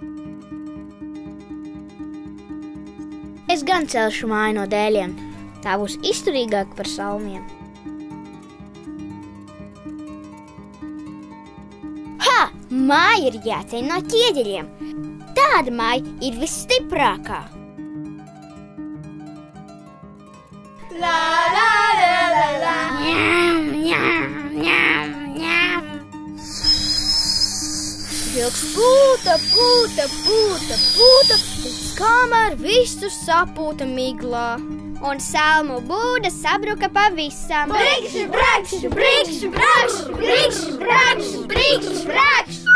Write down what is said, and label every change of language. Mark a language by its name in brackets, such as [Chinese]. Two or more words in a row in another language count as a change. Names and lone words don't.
[Latvian] Es gan celšu māju no dēļiem. Tā būs izturīgāka par salmiem. Ha! Māja ir jāceļ no ķieģeļiem. Tāda māja ir visstiprākā. La la la la la. Ņam, ņam, ņam, ņam. Vilks pūta, pūta, pūta, pūta, līdz kamēr visur sapūta miglā. Un salmu būda sabruka pavisam. Brikšu, brakšu, brikšu, brakšu, brikšu, brakšu, brikšu, brakšu.